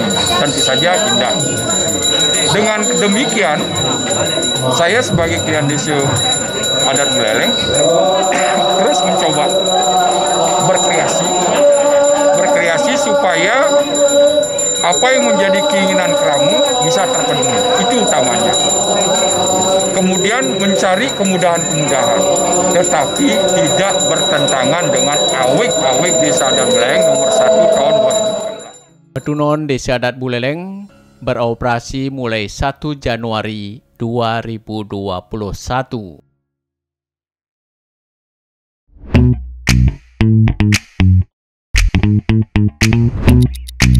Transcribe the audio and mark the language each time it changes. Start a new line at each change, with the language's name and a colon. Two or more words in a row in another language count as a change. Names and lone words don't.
Indonesian: Tentu saja indah. Dengan demikian, saya sebagai Klian Desa Adat Buleleng terus mencoba berkreasi supaya apa yang menjadi keinginan Kramu bisa terpenuhi. Itu utamanya. Kemudian mencari kemudahan-kemudahan, tetapi tidak bertentangan dengan awik-awik Desa Adat Buleleng nomor 1 tahun 2018. Petunun Desa Adat Buleleng beroperasi mulai 1 Januari 2021.